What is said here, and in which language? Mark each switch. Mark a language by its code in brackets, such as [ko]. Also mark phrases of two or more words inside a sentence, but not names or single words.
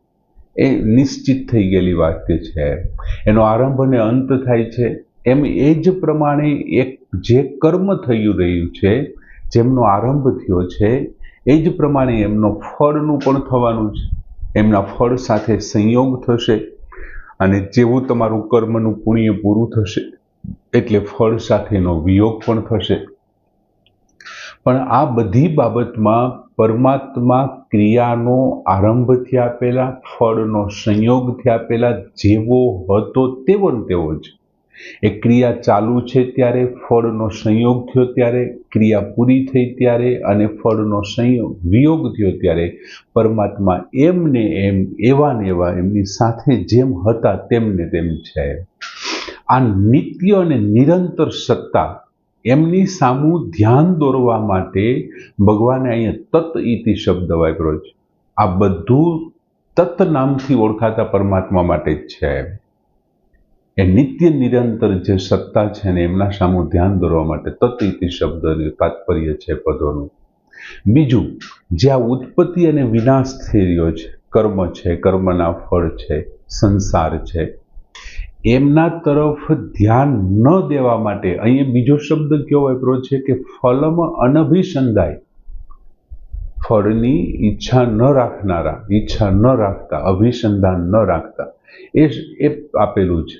[gu] એ નિશ્ચિત થઈ ગેલી વાત છે। એનો આરંભ અને અંત થાય છે એમ એ જ પ્રમાણે એક જે કર્મ થઈ રહ્યું છે, જેમનો આરંભ થયો છે એ જ પ્રમાણે એમનો ફળનું પણ થવાનું છે। એમના ફળ સાથે સંયોગ થશે અને જેવું તમારું કર્મનું પુણ્ય પૂરું થશે એટલે ફળ સાથેનો વિયોગ પણ થશે। પણ આ બધી બાબતમાં પરમાત્મા ક્રિયાનો આરંભથી આપેલા, ફળનો સંયોગથી આપેલા જેવો હતો તેવો ને તેવો જ। એ ક્રિયા ચાલુ છે ત્યારે, ફળનો સંયોગ થયો ત્યારે, ક્રિયા પૂરી થઈ ત્યારે અને ફળનો સંયોગ વિયોગ થયો ત્યારે પરમાત્મા એમને એમ એવા ને એવા એમની સાથે જેમ હતા તેમને તેમ છે। આ નિત્ય અને નિરંતર સત્તા એમની સામુ ધ્યાન દોરવા માટે ભગવાને અહીંયા [sa] तत् इति [gu] શબ્દ વાપર્યો છે। આ બધું તત્ નામથી ઓળખાતા પરમાત્મા માટે જ છે। એ નિત્ય નિરંતર જે સત્તા છે ને એમના સામુ ધ્યાન દોરવા માટે [sa] तत् इति [gu] શબ્દનું તાત્પર્ય છે પદોનું। બીજું, જે આ ઉત્પત્તિ અને વિનાશ થઈ રહ્યો છે કર્મ છે, કર્મના ફળ છે, સંસાર છે, એમના તરફ ધ્યાન ન દેવા માટે અહીંયા બીજો શબ્દ કયો વાપર્યો છે કે [sa] फलम अनभिसंधाय, [gu] ફળની ઈચ્છા ન રાખનારા, ઈચ્છા ન રાખતા, અભિસંધાન ન રાખતા, એ આપેલું છે.